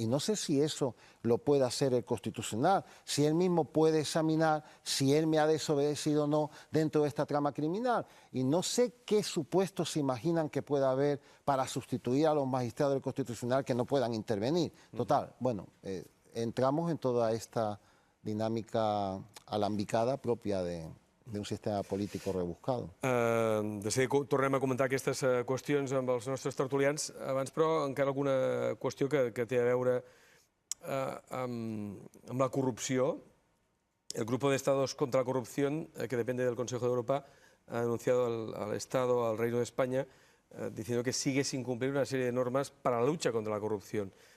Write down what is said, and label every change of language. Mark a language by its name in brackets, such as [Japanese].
[Spanish] Y no sé si eso lo puede hacer el Constitucional, si él mismo puede examinar si él me ha desobedecido o no dentro de esta trama criminal. Y no sé qué supuestos se imaginan que pueda haber para sustituir a los magistrados del Constitucional que no puedan intervenir. Total, bueno, entramos en toda esta dinámica alambicada propia de un sistema político rebuscado. [Catalan] De seguida tornem a comentar aquestes qüestions amb els nostres tertulians. Abans, però, encara alguna qüestió que té a veure amb la corrupció. [Spanish] El Grupo de Estados contra la Corrupción, que depende del Consejo de Europa, ha denunciado al Estado, al Reino de España, diciendo que sigue sin cumplir una serie de normas para la lucha contra la corrupción.